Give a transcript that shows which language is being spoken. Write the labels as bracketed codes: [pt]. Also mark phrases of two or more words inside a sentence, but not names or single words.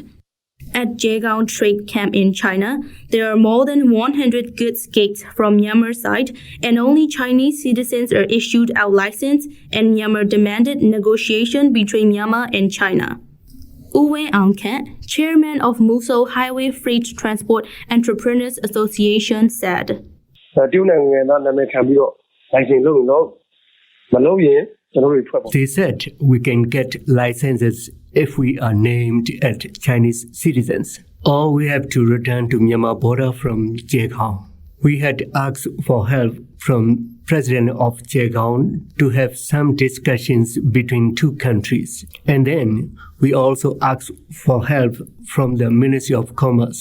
[en] At Zhegang Trade Camp in China, there are more than 100 goods gates from Myanmar side, and only Chinese citizens are issued out license, and Myanmar demanded negotiation between Myanmar and China. AUNG, chairman of Musel Highway Freight Transport Entrepreneurs Association, said. [my] တရုတ်နိုင်ငံသားနာမည်ခံပြီးတော့ license လုပ်လို့မလုပ်ရင်ကျွန်တော်တို့ထွက်ပါ [en] They said we can get licenses if we are named as Chinese citizens, or we have to return to Myanmar border from Zhegang. We had asked for help from President of Zhegang to have some discussions between two countries, and then we also asked for help from the Ministry of Commerce.